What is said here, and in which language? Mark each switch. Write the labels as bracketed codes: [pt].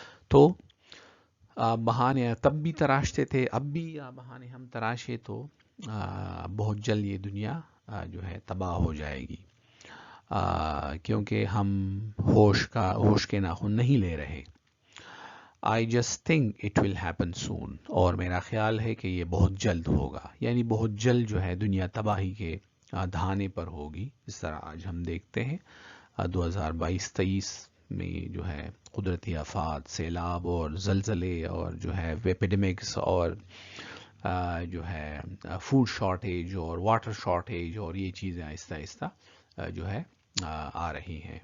[ur] تو بہانے تب بھی تراشتے تھے, اب بھی بہانے ہم تراشے تو بہت جلد یہ دنیا جو ہے تباہ ہو جائے گی, کیونکہ ہم ہوش کے ناخن نہیں لے رہے. [en] I just think it will happen soon. [ur] اور میرا خیال ہے کہ یہ بہت جلد ہوگا, یعنی بہت جلد جو ہے دنیا تباہی کے دھانے پر ہوگی. اس طرح آج ہم دیکھتے ہیں 2022-23 میں جو ہے قدرتی آفات, سیلاب اور زلزلے اور جو ہے ایپیڈیمکس اور جو ہے فوڈ شارٹیج اور واٹر شارٹیج اور یہ چیزیں آہستہ آہستہ جو ہے آ رہی ہیں.